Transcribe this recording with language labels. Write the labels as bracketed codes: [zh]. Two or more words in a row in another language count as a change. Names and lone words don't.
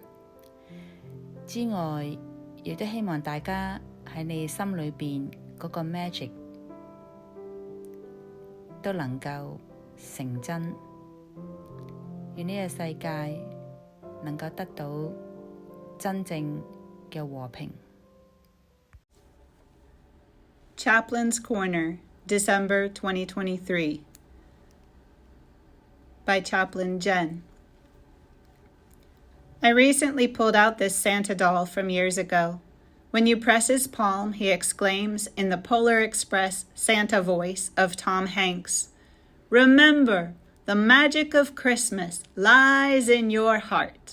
[yue] 之外，亦都希望大家喺你心裏邊嗰個 magic 都能夠成真，願呢個世界能夠得到真正嘅和平。 [en] Chaplain's Corner, December 2023 by Chaplain Jen. I recently pulled out this Santa doll from years ago. When you press his palm, he exclaims in the Polar Express Santa voice of Tom Hanks, "Remember, the magic of Christmas lies in your heart."